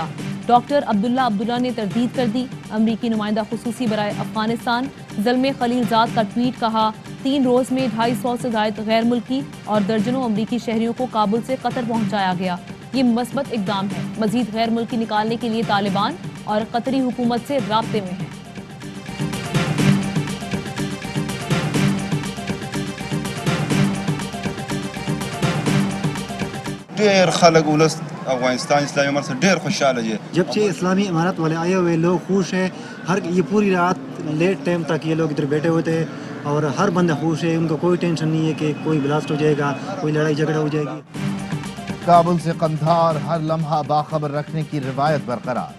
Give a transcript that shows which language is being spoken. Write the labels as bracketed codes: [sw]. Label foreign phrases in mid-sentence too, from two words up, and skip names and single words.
[ur] ڈاکٹر عبداللہ نے تردید کر دی۔ امریکی نمائندہ خصوصی برائے افغانستان زلمے خلیل زاد کا ٹویٹ. کہا، 3 روز میں 250 سے زائد غیر ملکی اور درجنوں امریکی شہریوں کو کابل سے قطر پہنچایا گیا. یہ مثبت اقدام ہے. مزید غیر ملکی نکالنے کے لیے طالبان اور قطری حکومت سے رابطے میں ہے. [ps] ډیر خلک ولس افغانستان اسلامی امارت سے ډیر خوشحاله دي. [ur] جب سے اسلامی امارت والے آئے ہوئے لوگ خوش ہیں. یہ پوری رات لیٹ ٹائم تک یہ لوگ ادھر بیٹھے ہوئے تھے اور ہر بندہ خوش ہے. ان کو کوئی ٹینشن نہیں ہے کہ کوئی بلاسٹ ہو جائے گا, کوئی لڑائی جھگڑا ہو جائے گی. کابل سے قندھار ہر لمحہ باخبر رکھنے کی روایت برقرار.